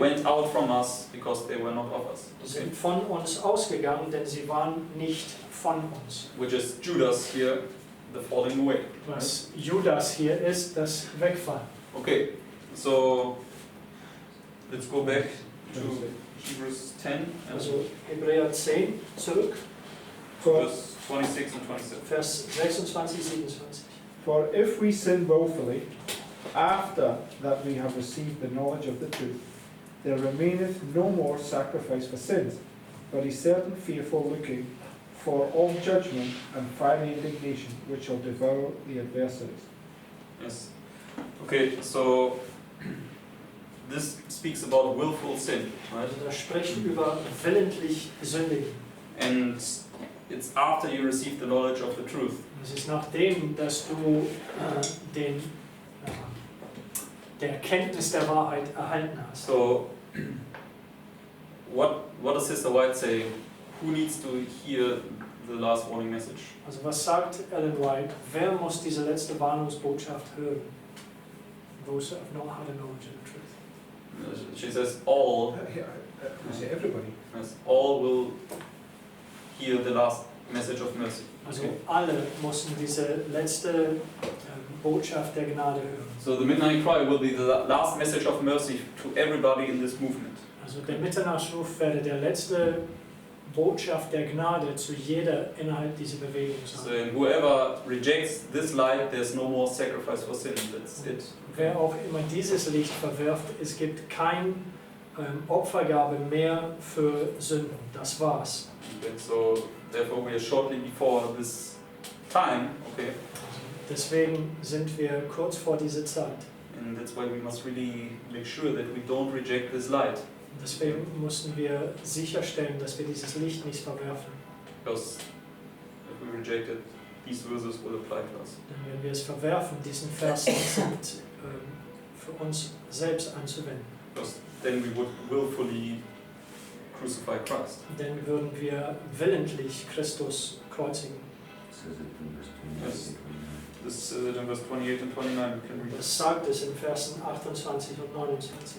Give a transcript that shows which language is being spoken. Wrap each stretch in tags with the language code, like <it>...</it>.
<en>went out from us because they were not of us.</en> <de>Sie sind von uns ausgegangen, denn sie waren nicht von uns.</de> <en>Which is Judas here, the falling away.</en> <de>Was Judas hier ist, das Wegfallen.</de> <en>Okay, so let's go back to Hebrews 10 and</en> <de>Also Hebräer 10 zurück,</de> <en>verse 26 and 27.</en> <de>Vers 26, 27.</de> <en>For if we sin willfully, after that we have received the knowledge of the truth, there remaineth no more sacrifice for sins, but a certain fearful looking for all judgment and fiery indignation, which shall devour the adversaries. Yes. Okay, so this speaks about willful sin, right?</en> <de>Also das spricht über willentlich sündigen.</de> <en>And it's after you receive the knowledge of the truth.</en> <de>Es ist nachdem, dass du der Erkenntnis der Wahrheit erhalten hast.</de> <en>So, what does Sister White say? Who needs to hear the last warning message?</en> <de>Also was sagt Ellen White? Wer muss diese letzte Warnungsbotschaft hören?</de> <en>those that have not had a knowledge of the truth. She says all, I say everybody. yes, all will hear the last message of mercy.</en> <de>Also alle mussten diese letzte Botschaft der Gnade hören.</de> <en>So the midnight cry will be the last message of mercy to everybody in this movement.</en> <de>Also der Mitternachtsruf werde der letzte Botschaft der Gnade zu jeder innerhalb dieser Bewegung</de> <en>So</en> <de>sein.</de> <en>and whoever rejects this light, there's no more sacrifice for sin. That's it.</en> <de>Wer auch immer dieses Licht verwirft, es gibt kein Opfergabe mehr für Sünden. Das war's.</de> <en>And so therefore we are shortly before this time, okay,</en> <de>Deswegen sind wir kurz vor dieser Zeit.</de> <en>and that's why we must really make sure that we don't reject this light,</en> <de>Deswegen mussten wir sicherstellen, dass wir dieses Licht nicht verwerfen.</de> <en>because if we reject it, these verses will apply to us.</en> <de>Denn wenn wir es verwerfen, diesen Vers sind für uns selbst anzuwenden.</de> <en>Because then we would willfully crucify Christ.</en> <de>Denn würden wir willentlich Christus kreuzigen.</de> <en>Says it in verse 28 Yes. and 29. This is in verse 28 and 29. We can read</en> <de>Das sagt es in Versen 28 und 29.</de>